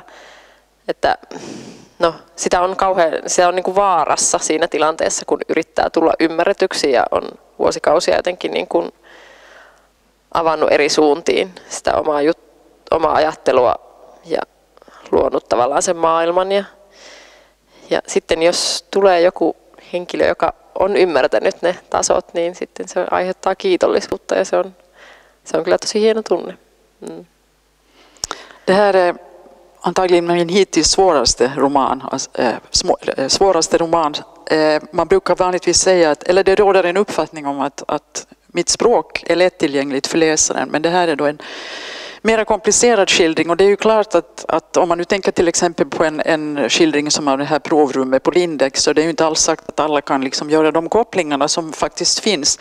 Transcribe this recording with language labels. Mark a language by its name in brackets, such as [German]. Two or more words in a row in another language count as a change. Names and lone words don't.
[Finnish] Että no, se on niin kuin vaarassa siinä tilanteessa, kun yrittää tulla ymmärretyksi ja on vuosikausia jotenkin niin kuin avannut eri suuntiin sitä omaa ajattelua ja luonut tavallaan sen maailman. Ja sitten jos tulee joku henkilö, joka on ymmärtänyt ne tasot, niin sitten se aiheuttaa kiitollisuutta ja se on kyllä tosi hieno tunne. Mm. [Swedish] Det här är antagligen min hittills svåraste roman. Man brukar vanligtvis säga eller det råder en uppfattning om att mitt språk är lättillgängligt för läsaren, men det här är då en mera komplicerad skildring, och det är ju klart att om man nu tänker till exempel på en skildring som av det här provrummet på Lindex, så det är ju inte alls sagt att alla kan liksom göra de kopplingarna som faktiskt finns.